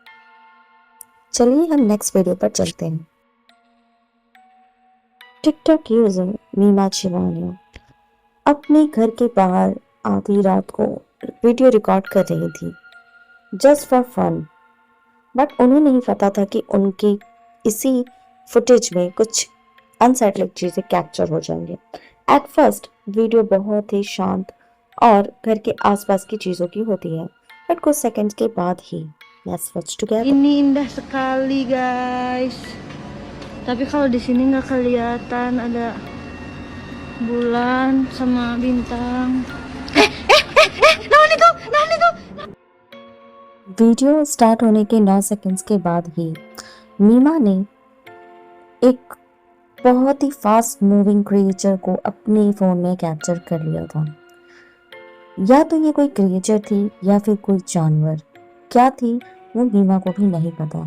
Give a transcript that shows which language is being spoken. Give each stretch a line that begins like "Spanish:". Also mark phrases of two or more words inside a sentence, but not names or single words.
Hindi: चलिए हम
English: next video
Hindi: पर चलते हैं। टिकटॉक यूजर मीमा चिवानिया अपने घर के बाहर आधी रात को
English: video record
Hindi: कर रही थी
English: just for fun,
Hindi: बट उन्हें नहीं पता था कि उनके इसी फुटेज में कुछ अनसेटलिंग चीजें कैप्चर हो जाएंगे।
English: at first
Hindi: वीडियो बहुत ही शांत और घर के आसपास की चीजों की होती है, बट कुछ सेकंड्स के बाद ही
English: let's watch together.
Indonesian: Ini indah sekali guys. Tapi kalau di sini nggak kelihatan ada bulan sama bintang.
Sundanese: Naon itu?
English: video start
Hindi: होने के 9 सेकंड्स के बाद ही मीमा ने एक बहुत ही
English: fast moving creature
Hindi: को अपने फोन में कैप्चर कर लिया था। या तो ये कोई क्रिएचर थी या फिर कोई जानवर, क्या थी वो मीमा को भी नहीं पता।